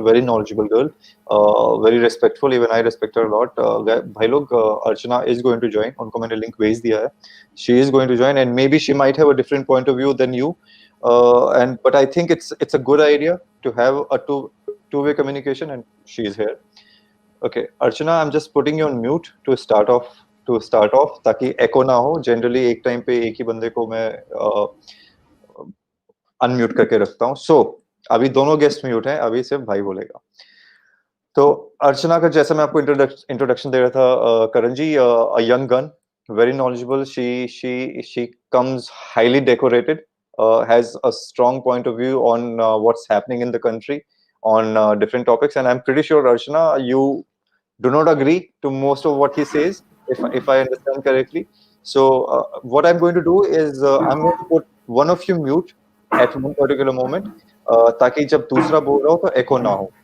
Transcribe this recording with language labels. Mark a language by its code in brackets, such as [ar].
[en] Very knowledgeable girl, very respectful, even I respect her lot. भाई लोग, Archana is going to join, [hi] उनको मैंने link भेज दिया है। [en] She is going to join and maybe she might have a different point of view than you, and but I think it's a good idea to have a two-way communication, and she is here. Okay, Archana, I'm just putting you on mute to start off [hi] ताकि echo ना हो। Generally एक time पे एक ही बंदे को मैं unmute करके रखता हूँ। So अभी दोनों गेस्ट म्यूट हैं, अभी सिर्फ भाई बोलेगा। तो अर्चना का जैसा मैं आपको इंट्रोडक्शन दे रहा था, करण जी, [en] a young gun, very knowledgeable. She comes highly decorated, has a strong point of view on what's happening in the country on different topics, and I'm pretty sure, Archana, you do not agree to most of what he says, if I understand correctly. So what I'm going to do is I'm going to put one of you mute at one particular moment, [hi] ताकि जब दूसरा बोल रहा हो तो echo ना हो.